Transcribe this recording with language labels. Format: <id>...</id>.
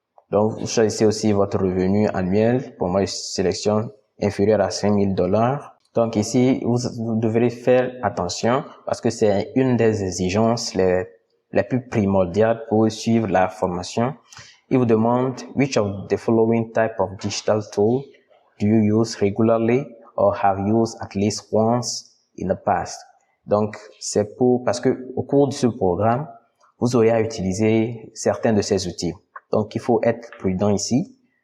<fr>Donc, vous choisissez aussi votre revenu annuel. Pour moi, je sélectionne inférieur à 5 000 $. Donc, ici, vous devrez faire attention parce que c'est une des exigences les plus primordiales pour suivre la formation. Il vous demande</fr> <en>which of the following type of digital tool do you use regularly or have used at least once in the past.</en> <fr>Donc, c'est parce que au cours de ce programme, vous aurez à utiliser certains de ces outils. Donc, il faut être prudent ici.</fr>